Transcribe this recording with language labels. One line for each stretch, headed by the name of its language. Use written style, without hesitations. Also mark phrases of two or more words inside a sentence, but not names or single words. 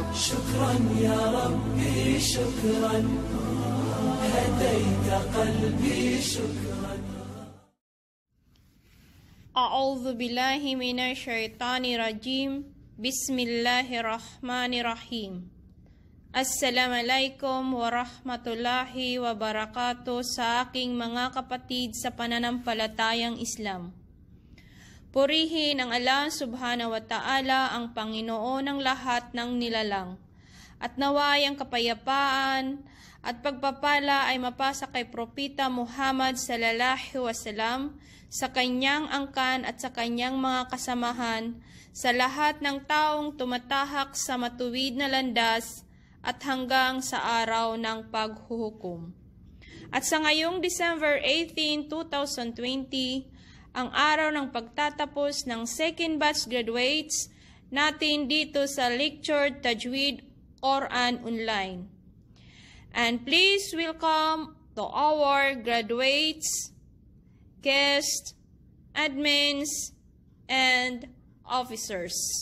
Arabic: شكرا يا ربي شكرا، هديت قلبي شكرا. أعوذ بالله من الشيطان الرجيم. بسم الله الرحمن الرحيم. السلام عليكم ورحمة الله وبركاته
Filipino: sa aking mga kapatid sa pananampalatayang Islam. Purihin ang
Arabic: الله سبحانه وتعالى,
Filipino: ang Panginoon ng lahat ng nilalang. At naway ang kapayapaan at pagpapala ay mapasa kay Propeta Muhammad
Arabic: صلى الله وسلم,
Filipino: sa kanyang angkan at sa kanyang mga kasamahan, sa lahat ng taong tumatahak sa matuwid na landas at hanggang sa araw ng paghuhukom. At sa ngayong December 18, 2020, ang araw ng pagtatapos ng
English: second batch graduates
Filipino: natin dito sa Lecture Tajweed Quran Online.
English: And please welcome to our graduates, guests, admins, and officers.